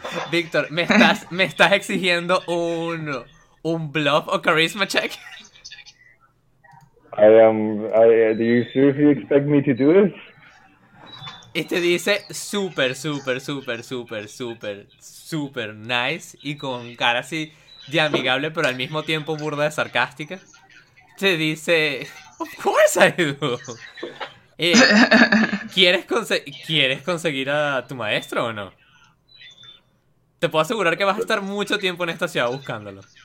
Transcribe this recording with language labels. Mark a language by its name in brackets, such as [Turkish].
[Spanish] Víctor, ¿me estás exigiendo un bluff o charisma check? [English] Do you seriously expect me to do this? [Spanish] Y te dice super, super, super, super, super, super nice y con cara así de amigable pero al mismo tiempo burda de sarcástica. Te dice, [English] of course I do. [Spanish] ¿Quieres conseguir a tu maestro o no? Te puedo asegurar que vas a estar mucho tiempo en esta ciudad buscándolo.